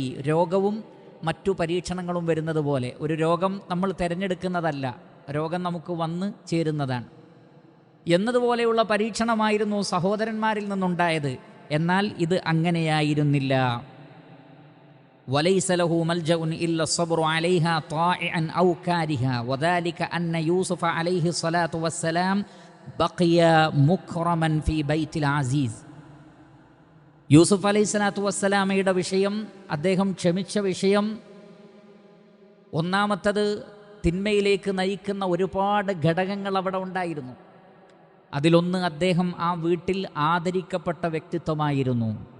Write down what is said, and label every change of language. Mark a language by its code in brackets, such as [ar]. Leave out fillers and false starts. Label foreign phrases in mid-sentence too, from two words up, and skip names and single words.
[ml] രോഗവും മറ്റു പരീക്ഷണങ്ങളും വരുന്നത് പോലെ. ഒരു രോഗം നമ്മൾ തിരഞ്ഞെടുക്കുന്നതല്ല, രോഗം നമുക്ക് വന്ന് ചേരുന്നതാണ് എന്നതുപോലെയുള്ള പരീക്ഷണമായിരുന്നു സഹോദരന്മാരിൽ നിന്നുണ്ടായത്. എന്നാൽ ഇത് അങ്ങനെയായിരുന്നില്ല. [ar] وليس له ملجأ إلا الصبر عليها طائعا أو كارها وذلك أن يوسف عليه الصلاة والسلام بقي مكرما في بيت العزيز. [ml] യൂസുഫ് അലൈഹിസ്സലാത്തു വസ്സലാമയുടെ വിഷയം, അദ്ദേഹം ക്ഷമിച്ച വിഷയം, ഒന്നാമത്തത് തിന്മയിലേക്ക് നയിക്കുന്ന ഒരുപാട് ഘടകങ്ങൾ അവിടെ ഉണ്ടായിരുന്നു. അതിലൊന്ന്, അദ്ദേഹം ആ വീട്ടിൽ ആദരിക്കപ്പെട്ട വ്യക്തിത്വമായിരുന്നു.